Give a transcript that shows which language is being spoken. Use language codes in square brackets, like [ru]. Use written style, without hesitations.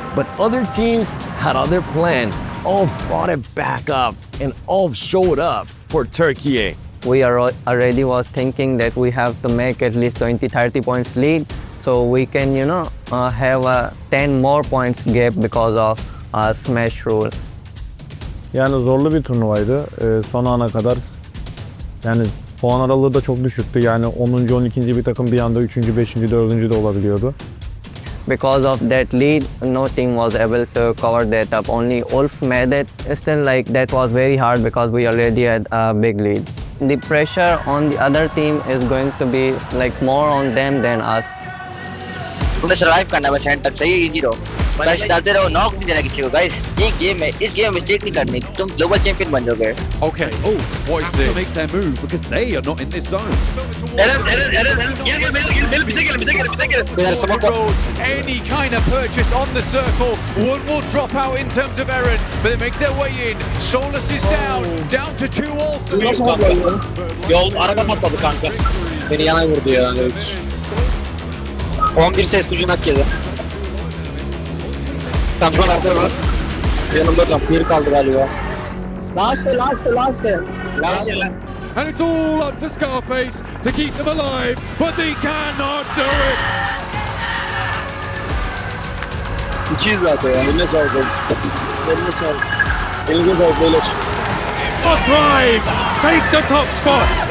[en] But other teams had other plans. All brought it back up and all showed up for Turkey. We already was thinking that we have to make at least 20-30 points lead, so we can, have a 10 more points gap because of smash rule. [tr] Yani zorlu bir turnuvaydı. Son ana kadar yani puan aralığı da çok düşüktü. Yani 10. 12. bir takım bir anda 3. 5. 4. de olabiliyordu. [en] Because of that lead, no team was able to cover that up. Only Ulf made it. Still, that was very hard because we already had a big lead. The pressure on the other team is going to be more on them than us. [hi] तुमने survive करना बस and तक सही easy रहो बस डालते रहो knock नहीं देना किसी को गाइस ये गेम है इस गेम में मिस्टेक नहीं करनी तुम ग्लोबल चैंपियन बन जाओगे [en] Okay, what is this? To make their move because they are not in this zone. Any kind of purchase on the circle. One will drop out in terms of Eren, but they make their way in. Solus is down to 2 also. [tr] Yol araba patladı kanka. Beni yana vurdu ya. 11 ses ucuna geldi. Kamçı nerede var? Yanımda tam bir kaldı galiba. [en] Last. And it's all up to Scarface to keep them alive, but they cannot do it. [tr] İkiyiz zaten ya. Eline sağlık. Eline sağlık. Elinize sağlık beyler. [en] 4 Thrives take the top spot.